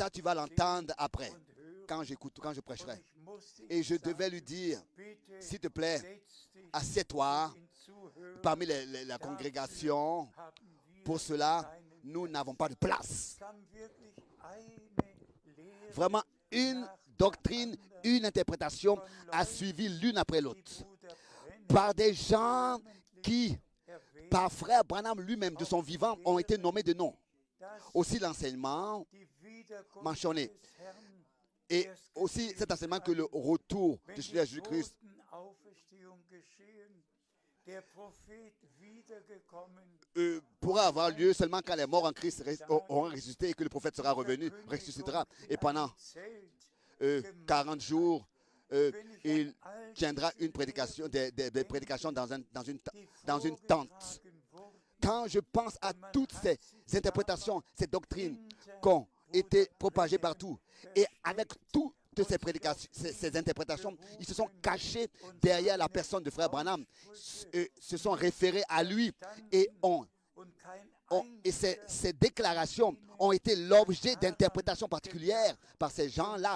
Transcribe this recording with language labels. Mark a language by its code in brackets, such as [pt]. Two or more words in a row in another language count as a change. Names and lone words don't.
[fr] ça tu vas l'entendre après, [de] und hören. [fr] quand je [de] Und [fr] prêcherai. [de] ich musste [fr] Et [de] ihm [fr] je devais [de] sagen, [fr] lui dire, [de] bitte [fr] s'il te plaît, [de] setz dich [fr] assieds-toi [de] zu den Zuhörern. [fr] parmi la congrégation. [de] Haben wir [fr] Pour cela, [de] keinen [fr] nous [de] Platz. [fr] n'avons pas de place. [de] Es kam wirklich eine Lehre [fr] Vraiment, une [de] nach [fr] doctrine, [de] der anderen [fr] une interprétation a suivi l'une après [de] die [fr] l'autre. [de] Bruder Brenner [fr] Par des gens qui, [de] erwähnt, [fr] par frère Branham lui-même, de son vivant, ont été nommés de nom. [de] dass [fr] Aussi l'enseignement [de] die Wiederkunft [fr] mentionné. [de] des Herrn [fr] Et aussi cet enseignement que le retour [de] wenn [fr] de [de] die [fr] Jésus-Christ [de] Totenauferstehung geschehen, der Prophet wiedergekommen, [fr] pourra avoir lieu seulement quand les morts en Christ auront ressuscité et que le prophète sera revenu, ressuscitera. Et pendant 40 jours, il tiendra une prédication, des prédications dans une tente. Quand je pense à toutes ces interprétations, ces doctrines qui ont été propagées partout, et avec toutes ces prédications, ces interprétations, ils se sont cachés derrière la personne de frère Branham, se sont référés à lui et ces déclarations ont été l'objet d'interprétations particulières par ces gens-là.